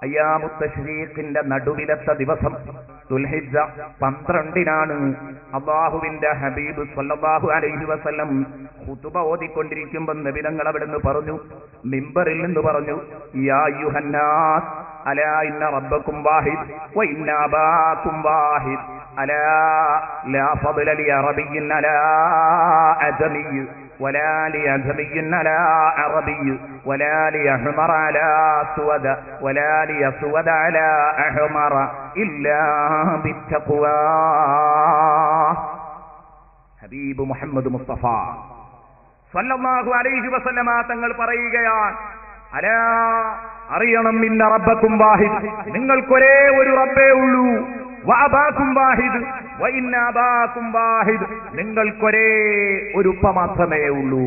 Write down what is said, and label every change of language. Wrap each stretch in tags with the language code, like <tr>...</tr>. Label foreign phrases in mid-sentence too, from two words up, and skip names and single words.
<ml>അയ്യാമുത്ത തശ്രീഖിന്റെ നടുവിലത്തെ ദിവസം ദുൽഹിജ്ജ 12-നാണ് അല്ലാഹുവിന്റെ ഹബീബ്</ml> <ar>صلى الله عليه وسلم</ar> <ml>ഖുതുബ ഓതിക്കൊണ്ടിരിക്കുമ്പോൾ നബി തങ്ങൾ അവിടുന്ന് പറഞ്ഞു, മിമ്പറിൽ നിന്ന് പറഞ്ഞു,</ml> <ar>يا أيها الناس ألا إن ربكم واحد وإن أباكم واحد ألا لا فضل لعربي على أعجمي ولا لأجمي على عربي ولا لأحمر على أسود ولا لأسود على أحمر إلا بالتقوى.</ar> <ml>ഹബീബ് മുഹമ്മദ് മുസ്തഫ</ml> <ar>صلى الله عليه وسلم</ar> <ml>തങ്ങൾ പറയുകയാണ്, അലാ അറിയണം,</ml> <ar>إن ربكم واحد,</ar> <ml>നിങ്ങൾക്കൊരേ ഒരു റബ്ബേ ഉള്ളൂ,</ml> <ar>وأباكم واحد وإن أباكم واحد,</ar> <ml>നിങ്ങൾക്കൊരേ ഒരു ഉപ്പ മാത്രമേ ഉള്ളൂ.</ml>